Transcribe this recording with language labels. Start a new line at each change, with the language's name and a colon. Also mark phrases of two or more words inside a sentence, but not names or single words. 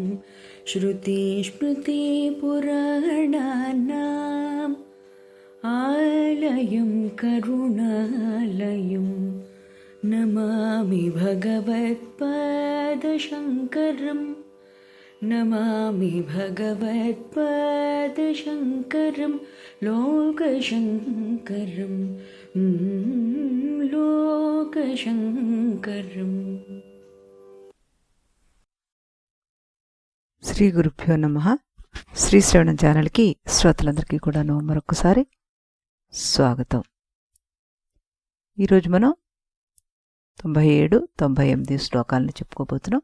Sanskrit: श्रुतिस्मृतिपुराणानाम् आलयं करुणालयं नमामि भगवत्पादशङ्करम् नमामि भगवत्पादशङ्करं लोकशङ्करं लोकशङ्करम्। శ్రీ గురుభ్యో నమః.
Telugu: శ్రీ శ్రవణం ఛానల్కి శ్రోతలందరికీ కూడాను మరొకసారి స్వాగతం. ఈరోజు మనం 97, 98 శ్లోకాలను చెప్పుకోబోతున్నాం.